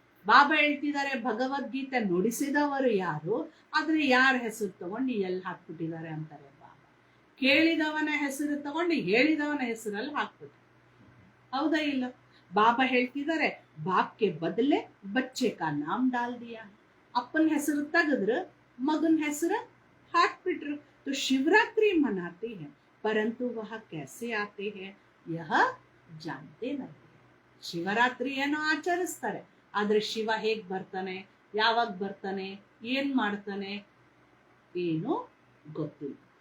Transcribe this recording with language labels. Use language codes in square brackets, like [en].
[kn] ಬಾಬಾ ಹೇಳ್ತಿದ್ದಾರೆ, ಭಗವದ್ಗೀತೆ ನುಡಿಸಿದವರು ಯಾರು, ಆದ್ರೆ ಯಾರ ಹೆಸರು ತಗೊಂಡು ಎಲ್ಲಿ ಹಾಕ್ಬಿಟ್ಟಿದ್ದಾರೆ ಅಂತಾರೆ ಬಾಬಾ. ಕೇಳಿದವನ ಹೆಸರು ತಗೊಂಡು ಹೇಳಿದವನ ಹೆಸರಲ್ಲಿ ಹಾಕ್ಬಿಟ್ಟು, ಹೌದಾ ಇಲ್ಲ? ಬಾಬಾ ಹೇಳ್ತಿದ್ದಾರೆ, [hi] ಬಾಪ್ ಕೆ ಬದಲೆ ಬಚ್ಚೆ ಕಾ ನಾಮ್ ಡಾಲ್ ದಿಯಾ. [kn] ಅಪ್ಪನ ಹೆಸರು ತೆಗೆದ್ರು ಮಗನ ಹೆಸರು ಹಾಕ್ಬಿಟ್ರು. [hi] तो शिवरात्रि मनाते हैं, परंतु वह कैसे आते हैं यह जानते नहीं. [kn] ಶಿವರಾತ್ರಿಯನ್ನು ಆಚರಿಸ್ತಾರೆ, ಆದ್ರೆ ಶಿವ ಹೇಗ್ ಬರ್ತಾನೆ, ಯಾವಾಗ ಬರ್ತಾನೆ, ಏನ್ ಮಾಡ್ತಾನೆ ಏನು ಗೊತ್ತಿಲ್ಲ.